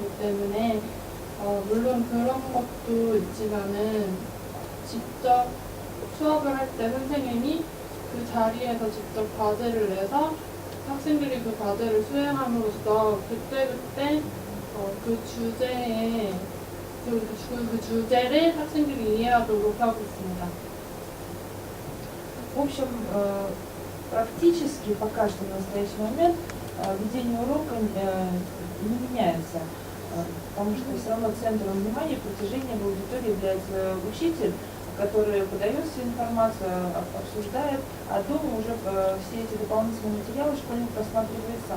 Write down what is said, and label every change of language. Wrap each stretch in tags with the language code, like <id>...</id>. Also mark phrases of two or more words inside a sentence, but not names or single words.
<ko>때문에 물론 그런 것도 있지만은 직접 수업을 할 때 선생님이 그 자리에서 직접 과제를 내서 학생들이 그 과제를 수행함으로써 그때그때 그 주제에 그 주제를 학생들이 이해하도록 하고 있습니다.</ko> <ru>В общем, практически пока что в настоящий момент ведение урока не меняется, потому что все равно центром внимания притяжения в аудитории является учитель, который подает всю информацию, обсуждает, а дома уже все эти дополнительные материалы школьник просматривает сам.</ru>